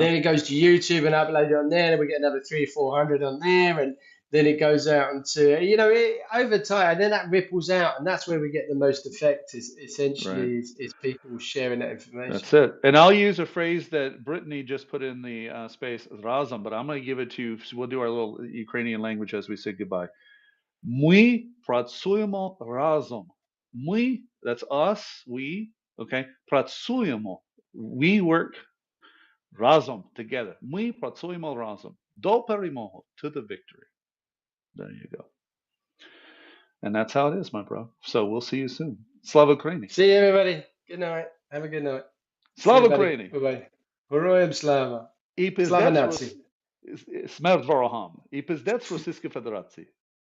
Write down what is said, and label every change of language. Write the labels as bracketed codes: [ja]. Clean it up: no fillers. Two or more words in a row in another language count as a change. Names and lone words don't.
[en] then it goes to YouTube and upload it on there. And we get another 300-400 on there, and then it goes out into over time, and then that ripples out, and that's where we get the most effect. Is Right. essentially is people sharing that information. That's it. And I'll use a phrase that Brittany just put in the space, razom, but I'm going to give it to you. So we'll do our little Ukrainian language as we say goodbye. [uk] Ми працюємо разом. Ми, [en] that's us, we, okay? Працюємо. We work разом, together. [uk] Ми працюємо разом. До перемоги, [en] to the victory. There you go. And that's how it is, my bro. So we'll see you soon. [uk] Слава Україні. [en] See you, everybody. Good night. Have a good night. See you, Slava buddy. Ukraini. Bye-bye. [uk] Героям слава. І Слава пиздець нації. смерть ворогам. І пиздець Російської Федерації.